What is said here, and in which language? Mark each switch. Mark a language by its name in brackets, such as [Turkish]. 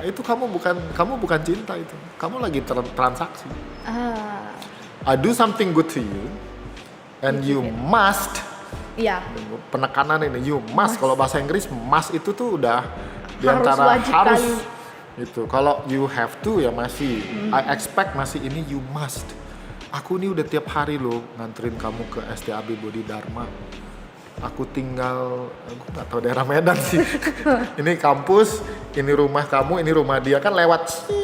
[Indonesian] Itu kamu bukan cinta itu. Kamu lagi transaksi. [English] I do something good to you, and you must. [Indonesian] Iya. Penekanan ini [English] you must. [Indonesian] Kalau bahasa Inggris must itu tuh udah diantara wajib harus. kali. Itu. Kalau [English] you have to [Indonesian] ya masih. [English] I expect [Indonesian] masih, ini [English] you must. [Indonesian] Aku ini udah tiap hari loh nganterin kamu ke STAB Bodi Dharma. Aku tinggal, aku nggak tahu daerah Medan sih. Ini kampus, ini rumah kamu, ini rumah dia, kan lewat.